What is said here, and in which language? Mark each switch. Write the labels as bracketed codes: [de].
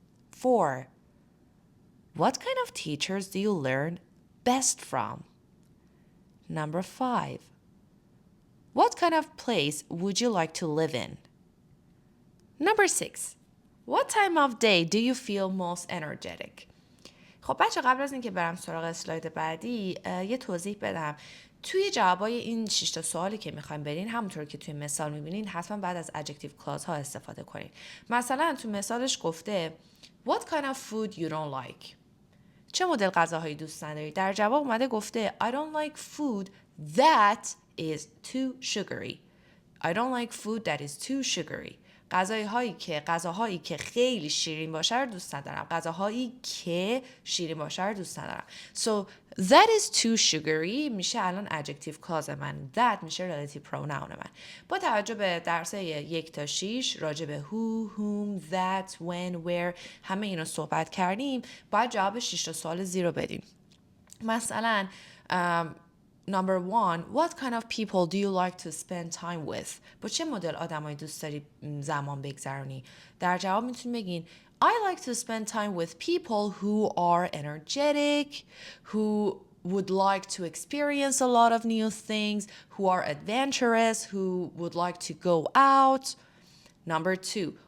[en] 4. What kind of teachers do you learn best from? Number 5. What kind of place would you like to live in? Number 6. What time of day do you feel most energetic? [fa] خب بچه قبل از اینکه برم سراغ اسلاید بعدی یه توضیح بدم. توی جوابای این 6 تا سوالی که میخوایم برین همونطور که توی مثال میبینین حتما بعد از adjective clause ها استفاده کنین. مثلا تو مثالش گفته [en] What kind of food you don't like? [fa] چه مدل غذاهایی دوست نداری؟ در جواب اومده گفته [en] I don't like food that is too sugary. I don't like food that is too sugary. [fa] غذاهایی که خیلی شیرین باشه رو دوست ندارم. غذاهایی که شیرین باشه رو دوست ندارم. [en] So that is too sugary [fa] میشه الان [en] adjective clause [fa] من. That میشه relative pronoun من. با توجه به درس 1 تا 6 راجع به who, whom, that, when, where همه اینو صحبت کردیم. باید جواب 6 تا سوال زیرو بدیم. مثلا [en] Number 1. What kind of people do you like to spend time with? [fa] با چه مدل آدمایی دوست داری زمان بگذرونی؟ در جواب میتونی بگین [en] I like to spend time with people who are energetic, who would like to experience a lot of new things, who are adventurous, who would like to go out. Number 2.